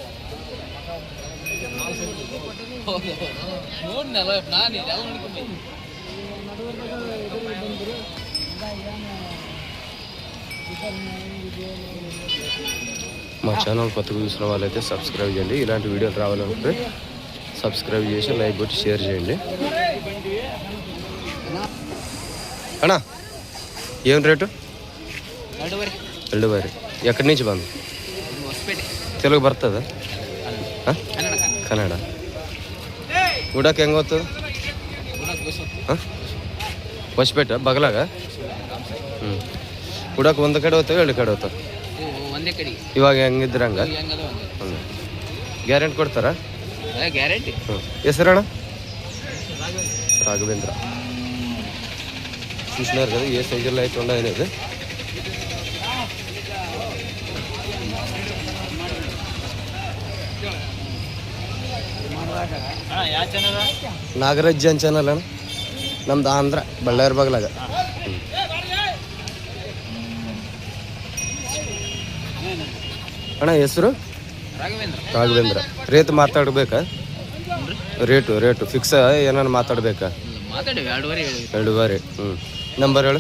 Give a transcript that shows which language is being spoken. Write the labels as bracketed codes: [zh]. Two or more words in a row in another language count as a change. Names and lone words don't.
[te] మా ఛానల్ కొత్తగా చూసిన వాళ్ళైతే సబ్స్క్రైబ్ చేయండి. ఇలాంటి వీడియోలు రావాలనుకుంటే సబ్స్క్రైబ్ చేసి లైక్ కొట్టి షేర్ చేయండి. అన్నా ఏం రేటు? 2,500. ఎక్కడి నుంచి బంద్? [kn] తెలుగు బರ್ತదా? ಕನ್ನಡ. ಉಡಕ್ಕೆ ಹೆಂಗೆ ಹೋಗ್ತದೆ? ಹೊಸಪೇಟ ಬಗಲಾಗ. ಉಡಕ್ಕೆ ಒಂದು ಕಡೆ ಹೋಗ್ತವೆ, 2 ಕಡೆ ಹೋಗ್ತವೆ. ಇವಾಗ ಹೆಂಗಿದ್ರೆ ಹಂಗ ಗ್ಯಾರಂಟಿ ಕೊಡ್ತಾರ? ಗ್ಯಾರಂಟಿ. ಹೆಸರಣ್ಣ? [te] రాఘవేంద్ర. చూసినారు కదా ఏ సైజుల్లో అయితే ఉన్నాయనేది. నాగరాజ్ జియాన్ ఛానల్ అన్న, [kn] ನಮ್ದು ಆಂಧ್ರ, ಬಳ್ಳಾರಿ ಬಗ್ಲಾಗ. ಅಣ್ಣ ಹೆಸರು? ರಾಘವೇಂದ್ರ. ರೇಟ್ ಮಾತಾಡ್ಬೇಕಾ? ರೇಟು ಫಿಕ್ಸ್ ಏನಾರು ಮಾತಾಡ್ಬೇಕಾ? 2,500. ನಂಬರ್ ಹೇಳು.